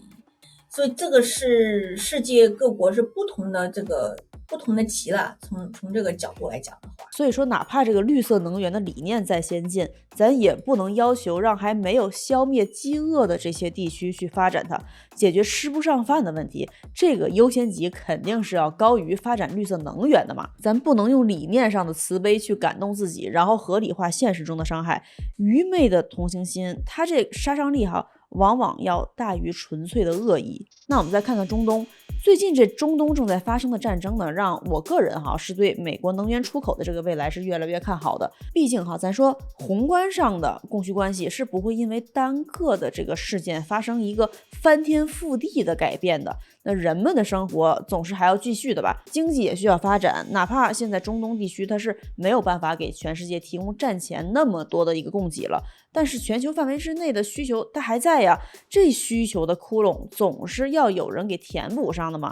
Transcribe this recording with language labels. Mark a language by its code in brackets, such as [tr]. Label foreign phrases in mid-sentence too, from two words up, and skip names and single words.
[zh] 所以這個是世界各國是不同的級了，從這個角度來講的話，所以說哪怕這個綠色能源的理念再先進，咱也不能要求讓還沒有消滅飢餓的這些地區去發展它，解決吃不上飯的問題，這個優先級肯定是要高於發展綠色能源的嘛。咱不能用理念上的慈悲去感動自己，然後合理化現實中的傷害。愚昧的同情心，它这杀傷力往往要大於純粹的惡意。那我們再看看中東，最近這中東正在发生的戰爭呢，讓我個人是對美國能源出口的這個未來是越來越看好的。畢竟咱說宏觀上的供需關係是不會因為單個的這個事件發生一個翻天覆地的改變的。那人們的生活總是還要繼續的吧，經濟也需要發展，哪怕現在中東地區它是沒有辦法給全世界提供戰前那麼多的一個供給了，但是全球範圍之內的需求它還在呀，這需求的窟窿總是要有人給填補上的嘛。